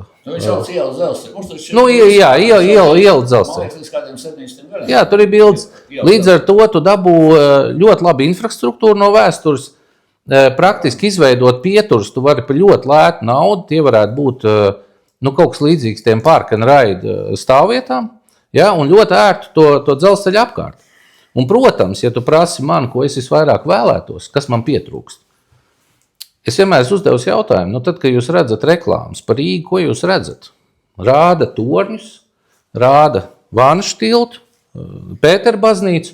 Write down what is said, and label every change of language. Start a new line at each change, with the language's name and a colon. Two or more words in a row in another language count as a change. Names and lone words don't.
Latvian: Viņš sauc ielu dzelzceļu. Jā, ielu dzelzceļu. Jā, tur ir bildes. Līdz ar to tu dabū ļoti labu infrastruktūru no vēstures, praktiski izveidot pieturus, tu vari par ļoti lētu naudu, tie varētu būt kaut kas līdzīgs tiem
English: park and ride
Latvian: stāvvietām, ja, un ļoti ērtu to dzelzceļu apkārt. Un, protams, ja tu prasi man, ko es visvairāk vēlētos, kas man pietrūkst, es vienmēr uzdevu jautājumu, tad, kad jūs redzat reklāmas par Rīgu, ko jūs redzat? rāda torņus, rāda Vānas tiltu, Pētera baznīcu.